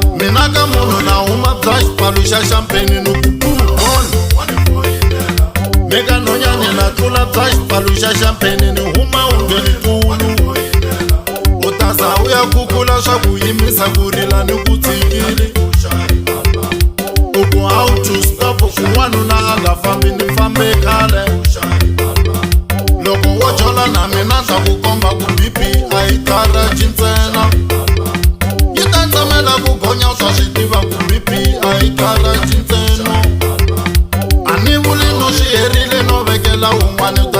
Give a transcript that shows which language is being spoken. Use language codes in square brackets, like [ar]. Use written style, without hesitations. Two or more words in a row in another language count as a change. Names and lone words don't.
[ts] Mina ka munhu na huma bya xipfalo xa champaigne ni ku pumona wanifoyinela. Meka nhonyani na tlula bya xipfalo xa champaigne ni huma ungeni kulu. U ta za u ya kukula swa ku yimisa ku rila ni ku tshikile. U ku [en] how to stop [ts] ku n'wanuna a nga fambi ni fambe khale loko wo jola na mina ta ku komba ku BP a yi garage ntsena yi ta tsamela ku gonya swa swi tiva ku BP a yi garage ntsena a ni vuli no swi herile no vekela un'wana u ta